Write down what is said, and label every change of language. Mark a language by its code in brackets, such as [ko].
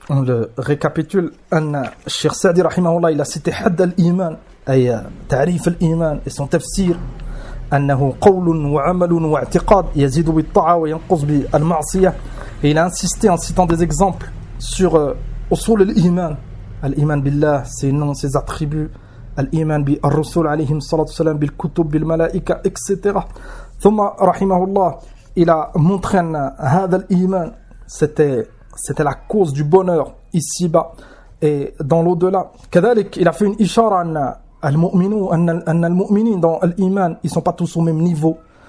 [fr] On le récapitule [ar] أن الشيخ سعدي رحمه الله [fr] il a cité [ar] حد الإيمان أي تعريف الإيمان [fr] et son [ar] تفسير أنه قول وعمل واعتقاد يزيد بالطاعة وينقص بالمعصية. [fr] Et il a insisté en citant des exemples sur [ar] أصول الإيمان. الإيمان بالله [fr] ses noms, ses attributs. [ar] الإيمان بالرسول عليهم الصلاة والسلام بالكتب بالملائكة etc. ثم رحمه الله [fr] il a montré [ar] أن هذا الإيمان [fr] c'était la cause du bonheur ici-bas et dans l'au-delà. Kadhalik, il a fait une [ar] ishara an al-mu'minin [fr] dans l'iman, ils sont pas tous au même niveau.